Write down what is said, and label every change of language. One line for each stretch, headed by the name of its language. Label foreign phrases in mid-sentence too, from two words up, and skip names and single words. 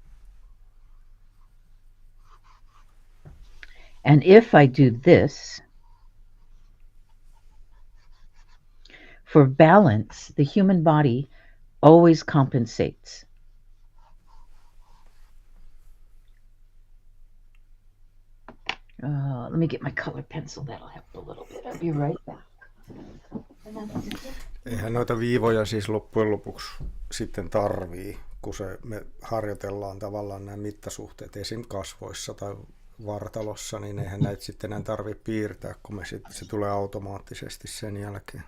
English: And if I do this, for balance, the human body always compensates. Let me get my color pencil. That'll help a little bit. I'll be right back.
Finnish: Eihän noita viivoja siis loppujen lopuksi sitten tarvii, kun me harjoitellaan tavallaan nämä mittasuhteet esim. Kasvoissa tai vartalossa, niin eihän näitä sitten enää tarvitse piirtää, kun se tulee automaattisesti sen jälkeen.